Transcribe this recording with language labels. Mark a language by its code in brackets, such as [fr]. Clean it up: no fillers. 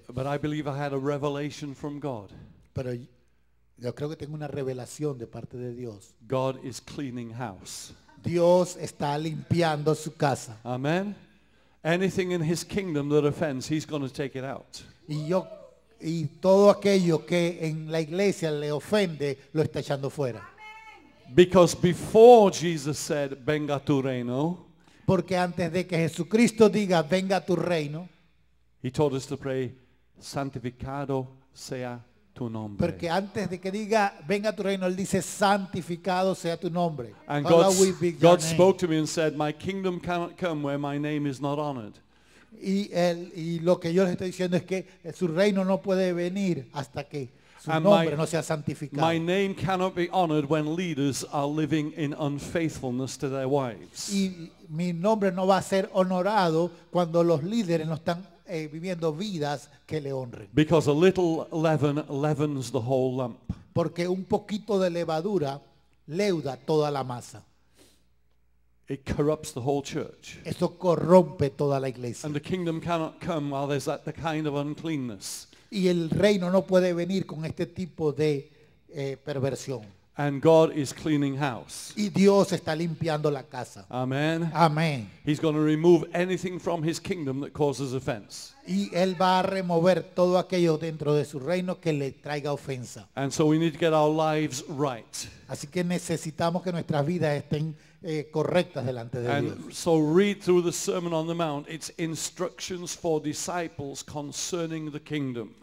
[en] But I believe I had a revelation from God. [es] Pero yo creo que tengo una revelación de parte de Dios. [en] God is cleaning house. [es] Dios está limpiando su casa. [en] Amen. Anything in his kingdom that offends, he's going to take it out. [es] Y todo aquello que en la iglesia le ofende, lo está echando fuera. [en] Because before Jesus said, [es] venga tu reino, Porque antes de que Jesucristo diga, venga tu reino, [en] he taught us to pray, [es] santificado sea tu nombre. porque antes de que diga, venga tu reino, Él dice, santificado sea tu nombre. [en] And Hallowed be your God name. spoke to me and said, my kingdom cannot come where my name is not honored. [es] Y lo que yo les estoy diciendo es que su reino no puede venir hasta que su [en] And [es] nombre no sea santificado. [en] My name cannot be honored when leaders are living in unfaithfulness to their wives. [es] Y mi nombre no va a ser honorado cuando los líderes no están viviendo vidas que le honren. [en] Because a little leaven leavens the whole lump. [es] Porque un poquito de levadura leuda toda la masa. [en] It corrupts the whole church. [es] Eso corrompe toda la iglesia. [en] And the kingdom cannot come while there's the kind of uncleanness. [es] Y el reino no puede venir con este tipo de perversión. [en] And God is cleaning house. [es] Y Dios está limpiando la casa. [en] Amen. [es] Amén. [en] He's going to remove anything from his kingdom that causes offense. [es] Y Él va a remover todo aquello dentro de su reino que le traiga ofensa. [en] And so we need to get our lives right. [es] Así que necesitamos que nuestras vidas estén correctas delante de Dios. [en] And so read through the Sermon on the Mount. It's instructions for disciples concerning the kingdom.